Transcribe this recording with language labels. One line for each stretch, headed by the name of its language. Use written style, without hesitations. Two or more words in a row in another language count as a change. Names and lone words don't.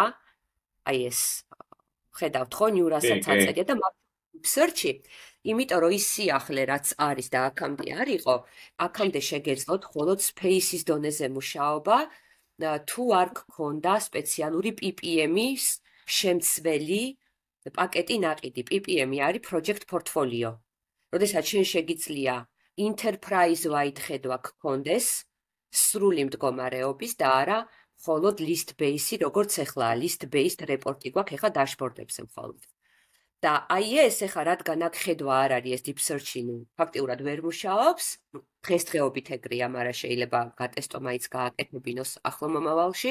Georgian: აი ეს ხედავთ ხო ნიუ რასაც აწერია და search-ი, იმიტომ რომ ის სიახლე რაც არის და აქამდე არისო, აქამდე შეგეძლოთ მხოლოდ space-ის დონეზე მუშაობა თუ არ გქონდა სპეციალური PPM-ის შემცველი პაკეტი ნაყიდი. PPM-ი არის
English: project portfolio.
Georgian: როდესაც შენ შეგიძლია enterprise-wide ხედვა გქონდეს სრული მდგომარეობის და არა მხოლოდ list-based, როგორც ეხლა list-based რეპორტი გვაქვს ეხლა dashboard-ებზე მხოლოდ. და აი ეს ეხლა რადგან აქ ხედვა არ არის ეს
English: deep search-
Georgian: ი, ფაქტიურად ვერ მუშაობს, დღესდღეობით ეგრეა, მაგრამ შეიძლება გატესტო მაინც გააკეთებინოს ახლო მომავალში.